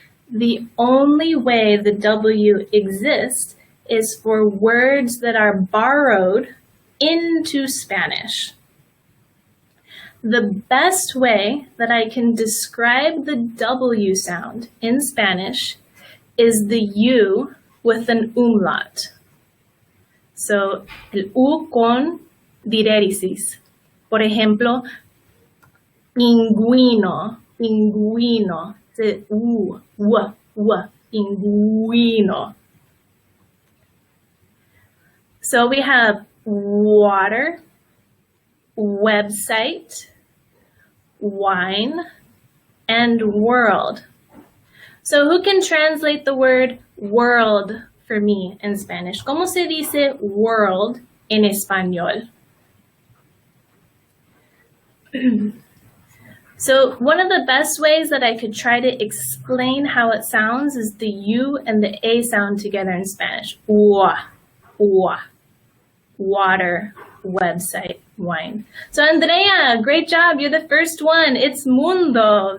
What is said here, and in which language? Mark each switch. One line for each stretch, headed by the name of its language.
English: The only way the W exists is for words that are borrowed into Spanish. The best way that I can describe the W sound in Spanish is the U with an umlaut.
Spanish: So, el U con diéresis. Por ejemplo, pingüino, pingüino.
English: The U, pingüino. So we have water, website, wine, and world. So who can translate the word world for me in Spanish?
Spanish: ¿Cómo se dice world en español?
English: So one of the best ways that I could try to explain how it sounds is the U and the A sound together in Spanish. Water, website, wine. So Andrea, great job. You're the first one. It's mundo.